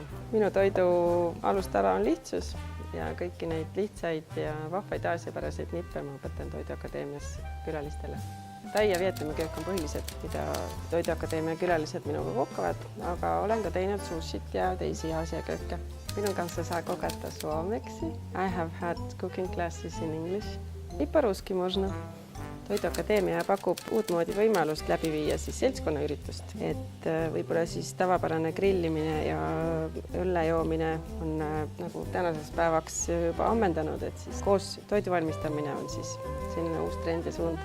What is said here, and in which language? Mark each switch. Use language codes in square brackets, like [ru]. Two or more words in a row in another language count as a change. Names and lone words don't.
[et] Minu toidu alustala on lihtsus ja kõiki neid lihtsaid ja vahvaid aasiapäraseid nippe ma õpetan Toiduakadeemias külalistele. Tai ja vietnamiköök on põhilised, mida Toiduakadeemia külalised minuga kokkavad, aga olen ka teinud sushit ja teisi aasiakööke. [fi] Minun kanssa saa kokata suomeksi. [en] I have had cooking classes in English. [ru] I по-русски можно. [et] Toiduakadeemia pakub uutmoodi võimalust läbi viia seltskonnaüritust, et võib-olla tavapärane grillimine ja õlle joomine on nagu tänaseks päevaks juba ammendanud, et koos toidu valmistamine on selline uus trend ja suund.